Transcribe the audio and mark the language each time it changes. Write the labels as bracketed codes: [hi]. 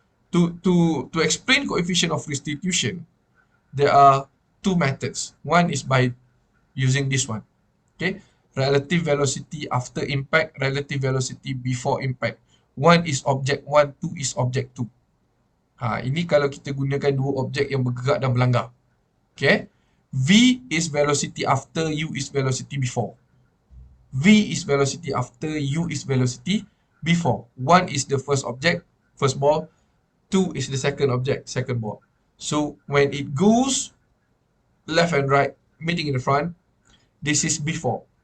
[en] To explain coefficient of restitution, there are two methods. One is by using this one. Okay, relative velocity after impact, relative velocity before impact. One is object one, two is object two. [ms] Ini kalau kita gunakan dua objek yang bergerak dan berlanggar. [en] Okay, V is velocity after, U is velocity before. V is velocity after, U is velocity before. One is the first object, first ball. Two is the second object, second ball. So when it goes left and right, meeting in the front, this is before.